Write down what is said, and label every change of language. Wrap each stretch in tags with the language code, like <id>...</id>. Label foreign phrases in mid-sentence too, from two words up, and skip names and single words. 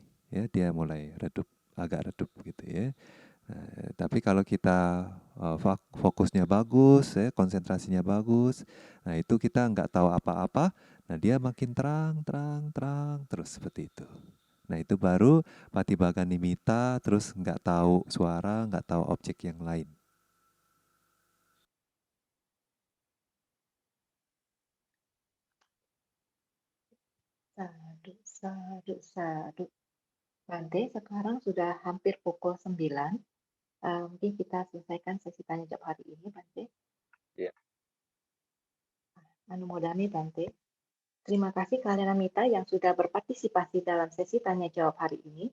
<id>Ya, dia mulai agak redup gitu ya. Nah, tapi kalau kita fokusnya bagus, ya, konsentrasinya bagus, nah itu kita nggak tahu apa-apa, nah dia makin terang, terang, terang, terus seperti itu. Nah itu baru</id> <pi>patibhaga nimitta,</pi> <id>terus nggak tahu suara, nggak tahu objek yang lain.</id> <pi>Sadu, sadu, sadu.</pi> <id>Bante, sekarang sudah hampir pukul 9. Mungkin kita selesaikan sesi tanya jawab hari ini, Bante. Iya.</id> <pi>Anumodami, Bante.</pi> <id>Terima kasih kalian Amita yang sudah berpartisipasi dalam sesi tanya jawab hari ini.</id>